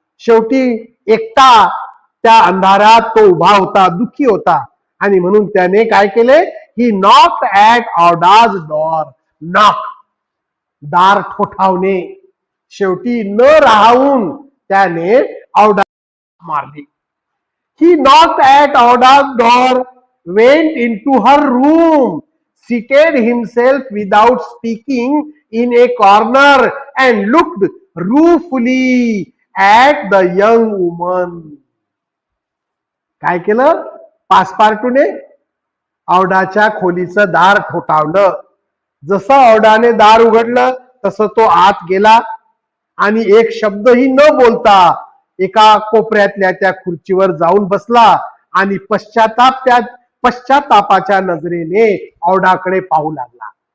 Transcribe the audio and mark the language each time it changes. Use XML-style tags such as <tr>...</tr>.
<mr>शेवटी एकटा त्या अंधारात तो उभा होता, दुःखी होता, आणि म्हणून त्याने काय केले?</mr> <en>He knocked at Aouda's door. Knock,</en> <mr>दार ठोठावणे. शेवटी न राहून त्याने ऑडा मारली.</mr> <en>He knocked at Aouda's door, went into her room, seated himself without speaking in a corner and looked ruefully at the young woman.</en> <mr>काय केलं? पासपार्टूने औडाच्या खोलीचं दार ठोठावलं. जसं औडाने दार उघडलं तसं तो आत गेला आणि एक शब्दही न बोलता एका कोपऱ्यातल्या त्या खुर्चीवर जाऊन बसला आणि पश्चातापाच्या नजरेने औडाकडे पाहू लागला.</mr>